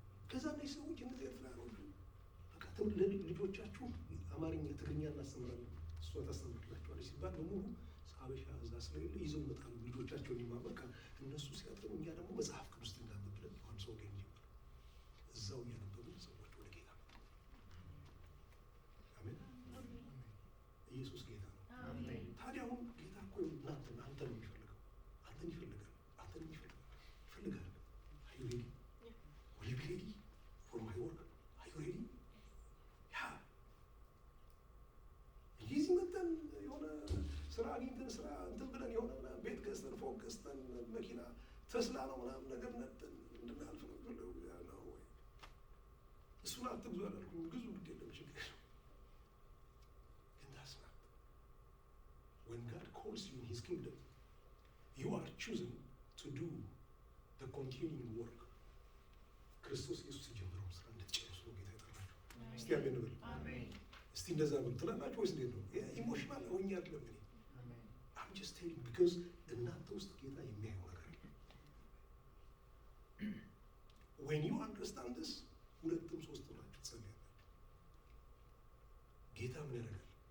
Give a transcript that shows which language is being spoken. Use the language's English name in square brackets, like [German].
[Amharic] ከዛ ላይ ሰዎች እነዚህ ኤርትራኖቹ በቃ ልጆቻችሁ አማርኛ ትግርኛ እናስተምራለን እሷ ታስተምርላችኋለች ሲባል በሙሉ ሀበሻ እዛ ስለሌለ ይዘው ይመጣሉ ልጆቻቸውን ይማበቃ። እነሱ ሲያጠኑ እኛ ደግሞ መጽሐፍ ቅዱስ እንዳነብለን ዮሐንስ ወንጌል ጀመር። እዛው እያነበቡ ሰዎች ወደ ጌታ መጡ። አሜን። ኢየሱስ ጌታ ነው። ታዲያ አሁን ጌታ እኮ አንተን ነው የሚፈልገው። አንተን ይፈልጋል። ይፈልጋል። [English] Are you ready? Will you be ready for my work? Are you ready? [Amharic] እዚህ መጠን የሆነ ስራ አግኝተን ስራ እንትን ብለን የሆነ ቤት ገዝተን ፎቅ ገዝተን መኪና ተስላ ነው ምናምን ነገር ነጥን እንድናልፍ ነው ብለው ነው ወይ? እሱን አትግዙ አላልኩም። ግዙ፣ ግድ የለም ችግር ነው። ግን [English] that's not. When God calls you in His kingdom, you are chosen to do the continuing work. [Amharic] ክርስቶስ ኢየሱስ የጀመረውን ስራ እንድትጨርሱ ነው ጌታ የጠራችሁ። እስቲ አሜን በሉ። እስቲ እንደዛ በሉ ትላላችሁ ወይስ እንዴት ነው? ኢሞሽናል ሆኜ አይደለም እኔ [English] I'm just telling because [Amharic] እናንተ ውስጥ ጌታ የሚያየው ነገር አለ። [English] When you understand this [Amharic] 2-3 ሆናችሁ ትጸልያላችሁ። ጌታ ምን ያደርጋል?